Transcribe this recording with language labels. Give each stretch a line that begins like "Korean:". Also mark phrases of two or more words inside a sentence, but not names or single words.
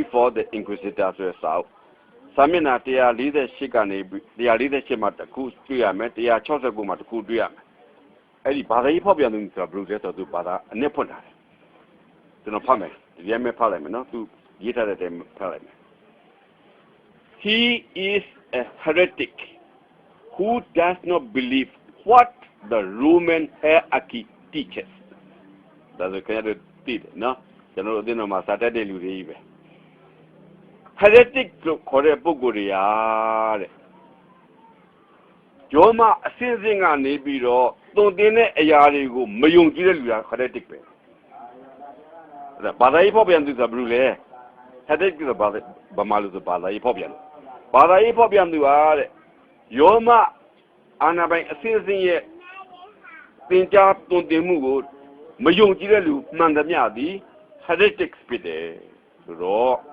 Burmese: for the Inquisitor ဆိုတဲ့စာအုပ်စာမျက်နှာ148ကနေ148မှာတစ်ခုတွေ့ရမယ်169မှာတစ်ခုတွေ့ရမယ်အဲ့ ဒီဘာသာရေးဖောက်ပြန်သူဆိုတာဘယ်လိုလဲဆိုတော့သူဘာသာအနည်းဖွင့်ထားတယ်ကျွန်တော်ဖတ်မယ်ဒီရဲမဲ့ဖတ်လိုက်မယ်နော်သူရေးထားတဲ့အတိုင်းဖတ်လိုက်မယ်
English: He is a heretic who does not believe what the Roman hierarchy teaches
Burmese: ဒါဆိုခင်ဗျားတို့သိတယ်နော်ကျွန်တော်တို့အသိတော်မှာစာတတ်တဲ့လူတွေကြီးပဲ heretic လို့ခေါ်တဲ့ပုဂ္ဂိုလ်တွေရာတဲ့ ယောမအစင်းစင်းကနေပြီးတော့သွန်သင်တဲ့အရာတွေကိုမယုံကြည်တဲ့လူက heretic ပဲဘာသာရေးဖောက်ပြန်သူဆိုတာဘယ်လိုလဲ heretic ဆိုတာဘာမှလို့ဆိုဘာသာရေးဖောက်ပြန်သူဟာတဲ့ယောမအာနာပိုင်အစင်းစင်းရဲ့သင်ကြားသွန်သင်မှုကိုမယုံကြည်တဲ့လူမှန်သမျှသည် heretic ဖြစ်တယ်ဆိုတော့